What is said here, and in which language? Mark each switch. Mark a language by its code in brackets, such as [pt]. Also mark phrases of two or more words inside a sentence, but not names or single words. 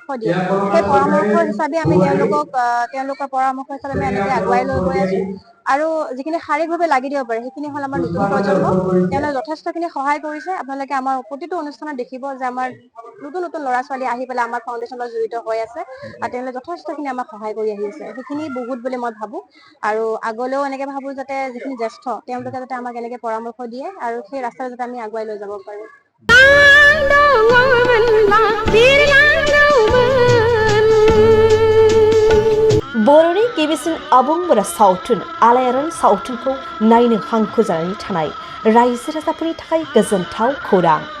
[as] দিয়ে সেই পৰামৰ্শ হিচাপে আমি তেওঁলোকৰ পৰামৰ্শ হিচাপে আমি এনেকৈ আগুৱাই লৈ গৈ আছোঁ আৰু যিখিনি শাৰীৰিকভাৱে লাগি দিব পাৰে সেইখিনি হ'ল আমাৰ নতুন প্ৰজন্ম তেওঁলোকে যথেষ্টখিনি সহায় কৰিছে আপোনালোকে আমাৰ প্ৰতিটো অনুষ্ঠানত দেখিব যে আমাৰ নতুন নতুন ল'ৰা ছোৱালী আহি পেলাই আমাৰ ফাউণ্ডেশ্যনৰ লগত জড়িত হৈ আছে আৰু তেওঁলোকে যথেষ্টখিনি আমাক সহায় কৰি আহি আছে সেইখিনি বহুত বুলি মই ভাবোঁ আৰু আগলৈও এনেকে ভাবোঁ যাতে যিখিনি জ্যেষ্ঠ তেওঁলোকে যাতে আমাক এনেকে পৰামৰ্শ দিয়ে আৰু সেই ৰাস্তাত যাতে আমি আগুৱাই লৈ যাব পাৰোঁ [brx] बर'नि गिबिसिन आबुं बर' सावथुन आलायारन सावथुनखौ नायनो हांखुर जानानै थानाय रायजो राजाफोरनि थाखाय गोजोनथाव खौरां